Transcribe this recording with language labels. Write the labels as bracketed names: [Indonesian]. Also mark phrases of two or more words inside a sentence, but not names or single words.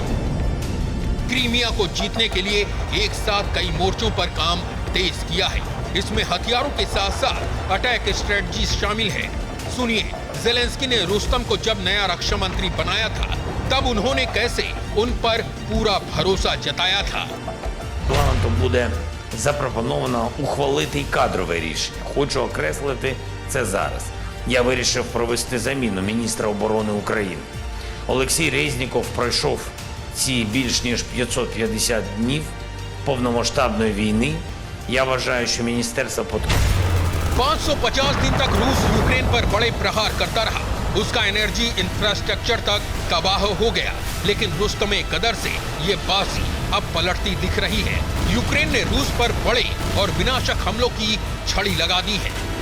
[Hindi] क्रीमिया को जीतने के लिए एक साथ कई मोर्चों पर काम तेज किया है। इसमें हथियारों के साथ साथ [English] attack strategy [Hindi] शामिल है। सुनिए, ज़ेलेंस्की ने रुस्तम को जब नया रक्षा मंत्री बनाया था, तब उन्होंने कैसे उन पर पूरा भरोसा जताया था। [Ukrainian] Парламентом буде запропоновано ухвалити й кадрове рішення. Хочу окреслити це зараз. Я вирішив провести заміну міністра оборони України. Олексій Резніков пройшов ці більш ніж 550 днів повномасштабної війни. Я вважаю, що міністерство [Hindi] 550 दिन तक रूस यूक्रेन पर बड़े प्रहार करता रहा। उसका [English] energy infrastructure [Hindi] तक तबाह हो गया, लेकिन रुस्तमे कदर से ये बाजी अब पलटती दिख रही है। यूक्रेन ने रूस पर बड़े और विनाशक हमलों की छड़ी लगा दी है।